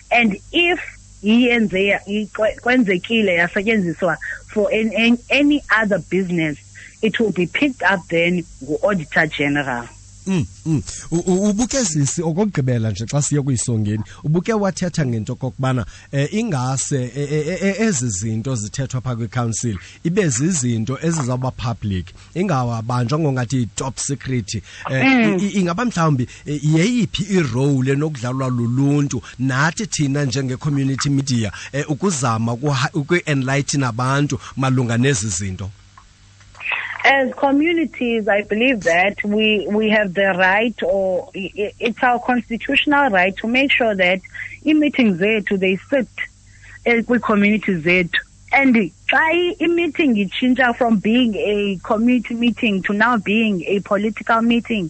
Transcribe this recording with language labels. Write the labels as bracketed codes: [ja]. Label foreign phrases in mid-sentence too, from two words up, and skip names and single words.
[en] And if [xh] kwenzekile yasetyenziswa [en] for any other business, it will be picked up then ngu-Auditor General. [xh] Ubuke sisi okugqibela nje xa siye kuyisongeni ubuke wathetha ngento kokubana ingase ezi zinto zithethwa pha kwi-council ibe zizinto ezizawuba public ingawabanjwa ngongathi [en] top secret [xh] ingaba mhlawumbi yeyiphi irole nokudlalwa luluntu nathi thina njenge-community media ukuzama ukui-enlighten abantu malunga nezi zinto? [en] As communities, I believe that we have the right, or it's our constitutional right, to make sure that in meetings they sit with communities and try in meeting it change from being a community meeting to now being a political meeting.